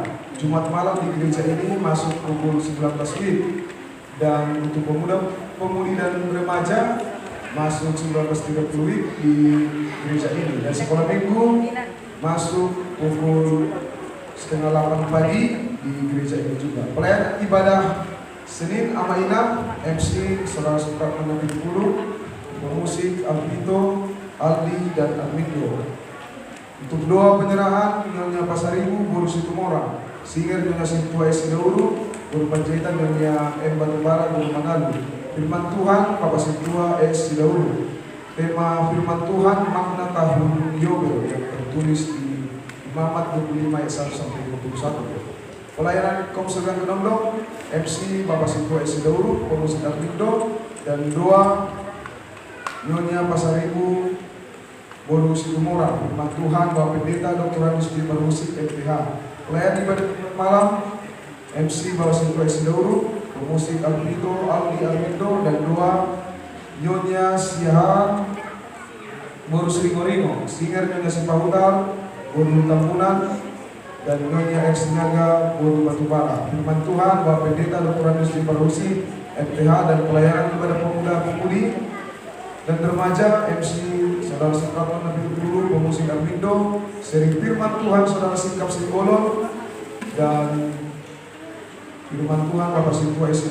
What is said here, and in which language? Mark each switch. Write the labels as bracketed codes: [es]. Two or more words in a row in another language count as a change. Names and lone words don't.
[id] Jumat malam di gereja ini masuk pukul 19 WIB, dan untuk pemudi dan remaja masuk 19.30 WIB di gereja ini, dan sekolah minggu masuk pukul 7:30 pagi di gereja ini juga. Pelayanan ibadah Senin Amaina, MC Saudara Supratman 70, pemusik Alvito, Aldi dan Armindo. Untuk doa penyerahan Nyonya Pasaribu Guru Situmora, singer Nyonya Sintua S. Dauru, Guru Panjaitan Nyonya M. Batubara Guru Manalu. Firman Tuhan Papa Sintua S. Dauru. Tema firman Tuhan makna tahun Yobel yang tertulis di Imamat 25 ayat 1 sampai 21. Pelayanan Komsel Gang Kedongdong, MC Papa Sintua S. Dauru, pemusik Armindo, dan doa Nyonya Pasaribu Guru Situmora, firman Tuhan Bapak Pendeta Dr. Anus di Musik MPH. Pelayanan ibadah malam MC Bapak Sintua S. Dauru, pemusik Alvito, Aldi Armindo, dan doa Nyonya Siahan Guru Sringoringo, singer Nyonya Sipahutar, Guru Tambunan, dan Nyonya X Niaga Guru Batubara. Firman Tuhan Bapak Pendeta Dr. Anus di Musik MPH, dan pelayanan ibadah pemuda pemudi dan remaja MC Saudara Supratman Nabi Guru, pemusik Armindo, sering firman Tuhan Saudara Sikap Simbolon, dan firman Tuhan Bapak Sintua S.